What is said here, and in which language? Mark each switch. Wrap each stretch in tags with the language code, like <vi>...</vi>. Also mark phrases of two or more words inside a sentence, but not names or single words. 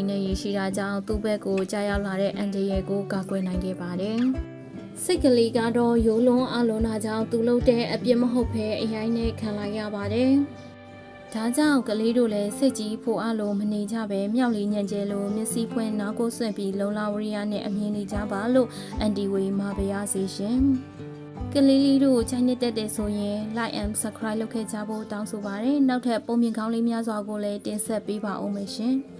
<my>နဲ့ရရှိတာကြောင့်သူ့ဘက်ကိုကြားရောက်လာတဲ့အန်ဒီရဲ့ကိုကာကွယ်နိုင်ခဲ့ပါတယ်စိတ်ကလေးကတော့ရိုးလွန်အလွန်တာကြောင့်သူ့လုပ်တဲ့အပြစ်မဟုတ်ဘဲအရင်နဲ့ခံလိုက်ရပါတယ်ဒါကြောင့်ကလေးတို့လည်းစိတ်ကြီးဖို့အလိုမနေကြပဲမြောက်လေးညံကျဲလိုမျက်စိဖွင့်နောက်ကိုဆွန့်ပြီးလုံလာဝရိယနဲ့အမြင်နေကြပါလို့အန်တီဝေမှာပါရစေရှင်ကလေးလေးတို့ချိုင်းနေတတ်တဲ့ဆိုရင်</my> <en>like and subscribe</en> <my>လုပ်ခဲ့ကြဖို့တောင်းဆိုပါရစေနောက်ထပ်ပုံမြင်ကောင်းလေးများစွာကိုလည်းတင်ဆက်ပေးပါဦးမယ်ရှင်</my>